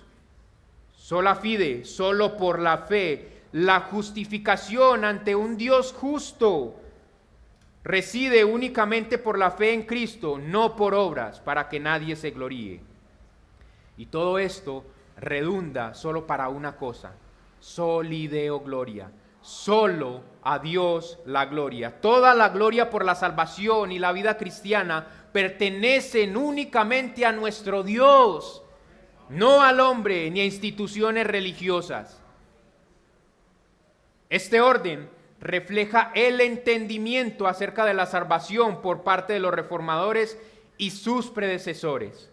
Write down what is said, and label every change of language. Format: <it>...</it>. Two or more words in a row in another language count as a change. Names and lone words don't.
<la>Sola fide,</la> <es>solo por la fe. La justificación ante un Dios justo reside únicamente por la fe en Cristo, no por obras, para que nadie se gloríe. Y todo esto redunda solo para una cosa:</es> <la>soli Deo gloria,</la> <es>Solo a Dios la gloria. Toda la gloria por la salvación y la vida cristiana pertenecen únicamente a nuestro Dios, no al hombre ni a instituciones religiosas. Este orden refleja el entendimiento acerca de la salvación por parte de los reformadores y sus predecesores.</es>